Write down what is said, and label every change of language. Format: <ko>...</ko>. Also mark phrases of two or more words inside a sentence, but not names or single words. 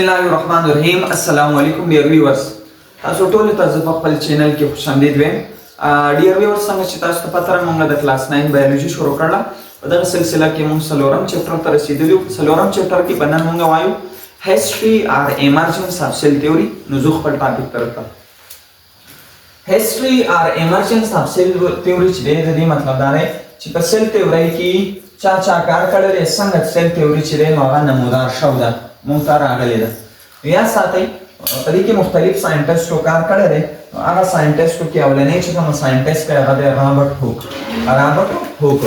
<ar>بسم الله الرحمن الرحيم. السلام عليكم</ar> <en>dear viewers.</en> <ps>تاسو ټول ته زه په خپل چینل کې خوشامدید وایم. ډیر viewers څنګه چې تاسو ته پته را موږ د</ps> <en>class 9 biology</en> <ps>شروع کړله. په دغه سلسله کې موږ څلورم چپټر ته رسیدلی یو. څلورم چپټر کې بنن موږ وایو</ps> <en>history or emergence of cell theory.</en> <ps>نو زه خپل ټاپک ترته</ps> <en>history or emergence of cell theory</en> <ps>چې د دې مطلب دا دی چې په</ps> <en>cell theory</en> <ps>کې چا کار کړی څنګه</ps> <en>cell theory</en> <ps>چې دی نو هغه نمودار شو ده مونږ ته راغلی ده. یا ساتئ په دې کې مختلف ساینټسټو کار کړی دی. هغه ساینټسټو کې اولنی چې کوم ساینټسټ دی هغه دی رابرټ هوک.</ps>